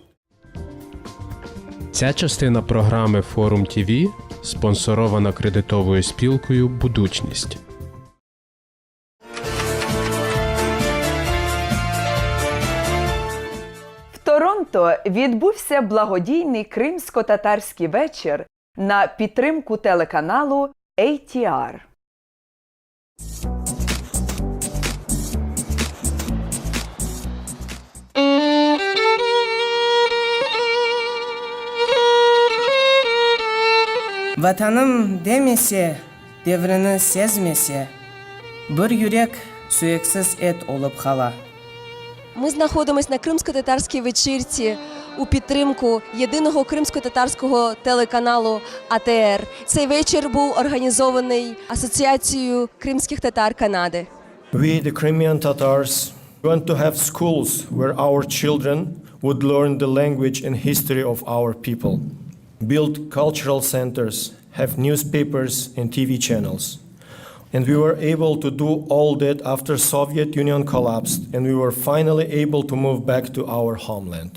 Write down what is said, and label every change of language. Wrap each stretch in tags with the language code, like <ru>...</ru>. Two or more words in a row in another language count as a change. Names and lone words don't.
<uk>Ця частина програми Форум ТІВІ спонсорована кредитовою спілкою «Будучність». В Торонто відбувся благодійний кримсько-татарський вечір на підтримку телеканалу ATR.</uk> <crh>Vatanım demese, devrini sezmese, bir yürek suyuksuz et olup kala.</crh> <uk>Ми знаходимося на кримсько-татарській вечірці у підтримку єдиного кримсько-татарського телеканалу АТР. Цей вечір був організований Асоціацією кримських татар Канади.</uk> <en>We, the Crimean Tatars, want to have schools where our children would learn the language and history of our people, build cultural centers, have newspapers and TV channels. And we were able to do all that after Soviet Union collapsed, and we were finally able to move back to our homeland.</en>